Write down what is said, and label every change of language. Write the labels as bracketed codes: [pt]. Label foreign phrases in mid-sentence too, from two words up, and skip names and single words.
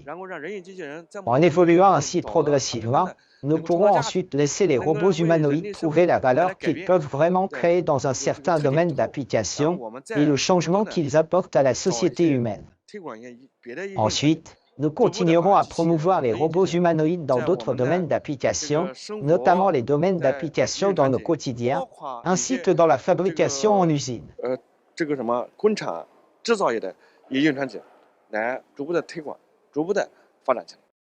[fr] En évoluant ainsi progressivement, nous pourrons ensuite laisser les robots humanoïdes prouver la valeur qu'ils peuvent vraiment créer dans un certain domaine d'application et le changement qu'ils apportent à la société humaine. Ensuite, nous continuerons à promouvoir les robots humanoïdes dans d'autres domaines d'application, notamment les domaines d'application dans nos quotidiens, ainsi que dans la fabrication en usine. [zh] 制造业的应用场景来逐步的推广，逐步的发展起来。